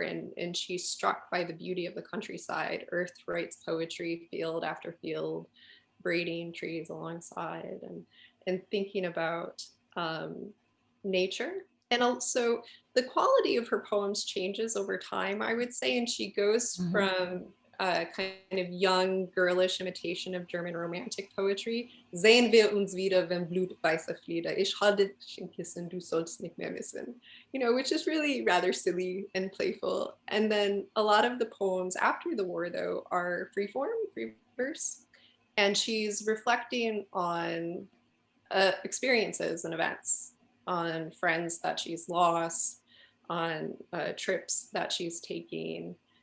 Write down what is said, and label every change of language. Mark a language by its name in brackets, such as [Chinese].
[English] And she's struck by the beauty of the countryside. Earth writes poetry, field after field, braiding trees alongside, and thinking about nature. And also the quality of her poems changes over time, I would say. And she goes from kind of young, girlish imitation of German romantic poetry. [German] Sehen wir uns wieder, wenn Blut weiße Flieder. Ich halte dich in Kissen, du sollst nicht mehr wissen. [English] You know, which is really rather silly and playful. And then a lot of the poems after the war, though, are free form, free verse. And she's reflecting on experiences and events, on friends that she's lost, on trips that she's taking.